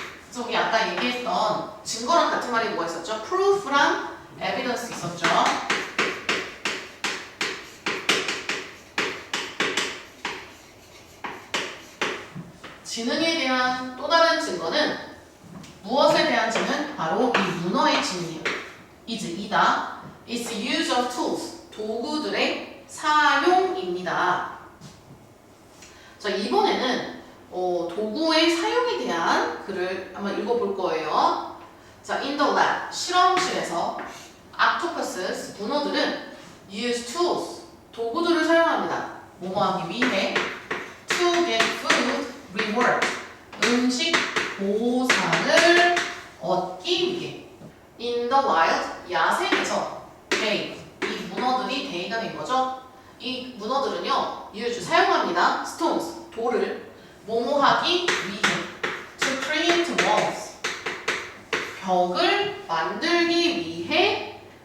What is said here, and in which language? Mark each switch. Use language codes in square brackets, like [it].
[ko] 그래서 우리 아까 얘기했던 증거랑 같은 말이 뭐가 있었죠? proof랑 evidence 있었죠. 지능에 대한 또 다른 증거는 무엇에 대한 지능? 바로 이 문어의 지능이에요. is, 이다. [en] It's use of tools, 도구들의 사용입니다. [ko] 자, 이번에는 도구의 사용에 대한 글을 한번 읽어볼 거예요. [en] 자, in the lab, 실험실에서 octopuses, 문어들은 use tools, 도구들을 사용합니다. [ko] 뭐뭐 하기 위해 to get food reward, 음식 보상을 얻기 위해. In the wild, 야생에서 they, 이 문어들이 they가 된 거죠. 이 문어들은요, use, 사용합니다. stones, 돌을 뭐뭐 하기 위해 to create walls, 벽을 만들기 위해